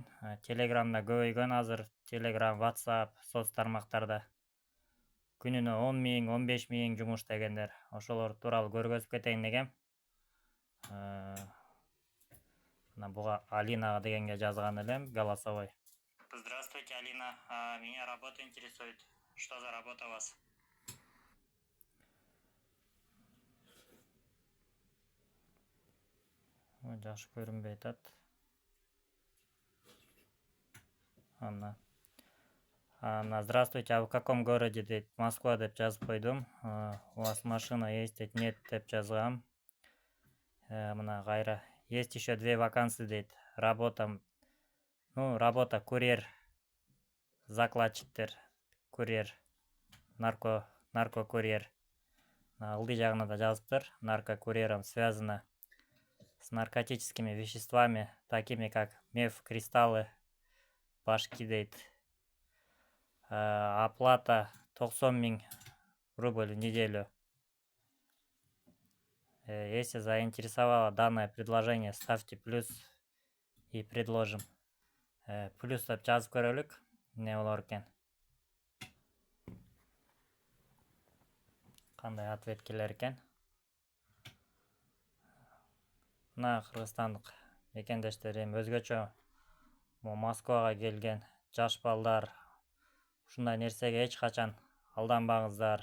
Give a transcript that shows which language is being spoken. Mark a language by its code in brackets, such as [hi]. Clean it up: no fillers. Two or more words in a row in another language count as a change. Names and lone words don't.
[ky] Телеграмда көбөйгөн азыр Telegram, WhatsApp, соц тармактарда күнүнө 10 000, 15 000 жумуш дегендер. Ошолор тууралуу көргөзүп кетейин дегем. Буга Алина дегенге жазган элем, голосовой. [ru] Здравствуйте, Алина. Меня работа интересует. Что за работа у вас? [ky] Жакшы көрүнбөй атат. [ru] Здравствуйте, а в каком городе дейт? [ky] Москва деп жазып койдум. [ru] У вас машина есть, нет [ky] деп жазгам. Мына кайра. [ru] Есть еще 2 вакансии дейт. Работа курьер, закладчиктер, курьер, наркокурьер. [ky] Ылдый жагына да жазыптыр. [ru] Наркокурьером связано с наркотическими веществами, такими как меф, кристаллы, башки дейт. Оплата 90 000 рубль в неделю. Если заинтересовало данное предложение, ставьте плюс и предложим. [ky] Плюс деп жазып көрөлүк. Не болор экен? Кандай ответ келер экен? Мына кыргызстандык мекендештерим өзгөчө Москвага келген жаш балдар ушундай нерсеге эч качан алданбаңыздар.